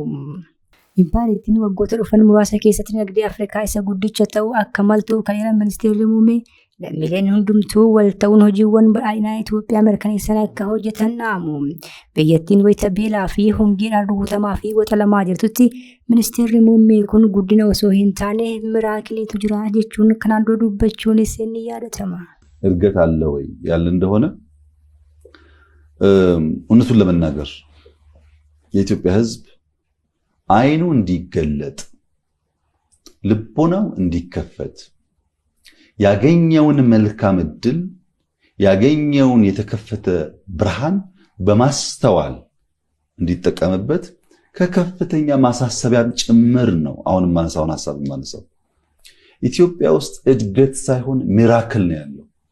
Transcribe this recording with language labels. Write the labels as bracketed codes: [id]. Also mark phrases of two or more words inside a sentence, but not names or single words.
[om] Impaayiritiin waggoota dhufan muraasa keessatti dinagdee Afrikaa isa guddicha ta'uu akka maltu kan eeran ministeerri muummee lammiileen hundumtuu wal ta'uun hojiiwwan badhaadhinaa Itoophiyaa mirkaneessan akka hojjetan dhaamu. Biyyattiin wayita beelaa fi hongeedhaan rukutamaa fi waxalamaa jirtutti ministeerri muummee kun guddina osoo hin taane miraakiliitu jira jechuun kanaan dura dubbachuunis ni yaadatama. [am] እርገት አለ ወይ ያለ እንደሆነ እውነቱን ለመናገር የኢትዮጵያ ሕዝብ አይኑ እንዲገለጥ ልቦናው እንዲከፈት ያገኘውን መልካም እድል ያገኘውን የተከፈተ ብርሃን በማስተዋል እንዲጠቀምበት ከከፍተኛ ማሳሰቢያ ጭምር ነው አሁን ማንሳውን ሐሳብ ማንሳው ኢትዮጵያ ውስጥ እድገት ሳይሆን ሚራክል ነው ያለው